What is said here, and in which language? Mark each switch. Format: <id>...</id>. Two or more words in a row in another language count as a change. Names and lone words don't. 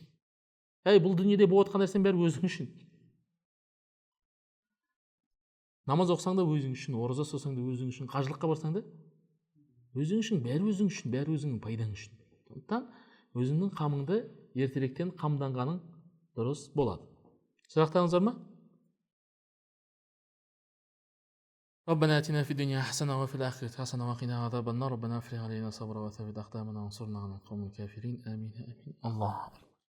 <kk>Бұл дүниеде болып жатқан нәрсенің бәрі өзің үшін. Намаз оқысаң да өзің үшін, ораза ұстасаң да өзің үшін, қажылыққа барсаң да өзің үшін, бәрі өзің үшін, бәрі өзіңнің пайдаң үшін. Сондықтан өзіңнің қамыңды ертеректен қамданғаның дұрыс болады. Сұрақтарыңыз бар ма?</kk> <ar>ربنا آتنا في الدنيا حسنة وفي الآخرة حسنة وقنا عذاب النار ربنا افرغ علينا صبرا وثبت أقدامنا وانصرنا على القوم الكافرين آمين آمين الله</ar>